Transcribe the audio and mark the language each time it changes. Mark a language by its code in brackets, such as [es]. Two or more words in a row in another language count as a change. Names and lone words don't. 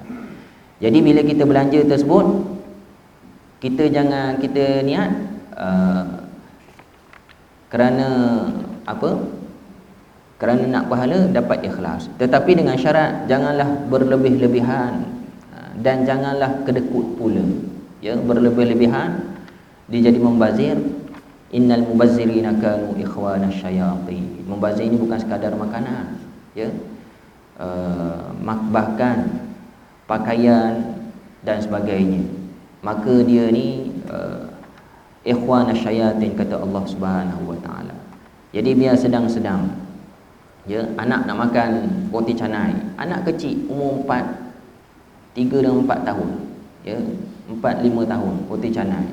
[ms] Jadi bila kita belanja tersebut, kita jangan kita niat kerana apa? Kerana nak pahala, dapat ikhlas. Tetapi dengan syarat janganlah berlebih-lebihan dan janganlah kedekut pula. Ya, berlebih-lebihan dia jadi membazir. [ar] إن المبذرين كانوا إخوان الشياطين. [ms] Membazir ini bukan sekadar makanan, ya. Bahkan pakaian dan sebagainya. Maka dia ni [ar] إخوان الشياطين, [ms] kata Allah [ar] سبحانه وتعالى. [ms] Jadi biar sedang-sedang. Ya, anak nak makan roti canai, anak kecil umur 3 dan 4 tahun, ya, 4-5 tahun roti canai.